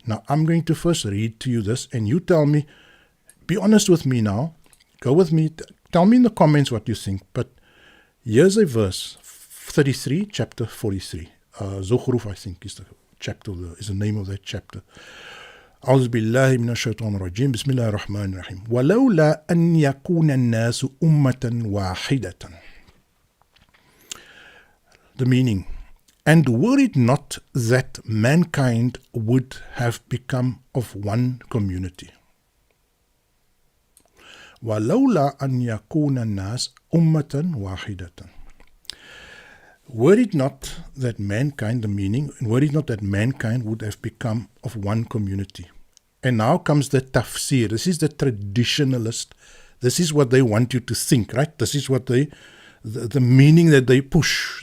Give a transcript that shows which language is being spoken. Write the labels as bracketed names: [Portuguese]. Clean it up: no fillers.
[English] Now, I'm going to first read to you this, and you tell me, be honest with me now, go with me, tell me in the comments what you think. But here's a verse, 33, chapter 43. Zukhruf, I think, is the chapter, is the name of that chapter. [Arabic] أعوذ بالله من الشيطان الرجيم بسم الله الرحمن الرحيم ولولا أن يكون الناس أمة واحدة. [English] The meaning, and were it not that mankind would have become of one community. [Arabic] ولولا أن يكون الناس أمة واحدة. [English] Were it not that mankind, the meaning, were it not that mankind would have become of one community. And now comes the tafsir. This is the traditionalist. This is what they want you to think, right? This is what the meaning that they push.